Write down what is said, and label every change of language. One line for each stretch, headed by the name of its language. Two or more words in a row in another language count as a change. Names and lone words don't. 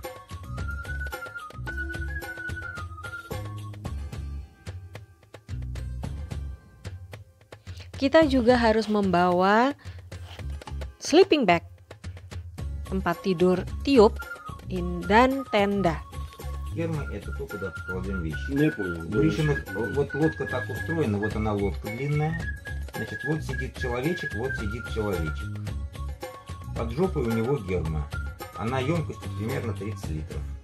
Indonesian: Kita juga harus membawa
English: sleeping bag,
Indonesian: tempat tidur tiup, dan tenda.
Russian: Герма — это то, куда кладем вещи. Не понял. В решенных, вот лодка так устроена, вот она лодка длинная. Значит, вот сидит человечек, вот сидит человечек. Под жопой у него герма. Она емкостью примерно 30 литров.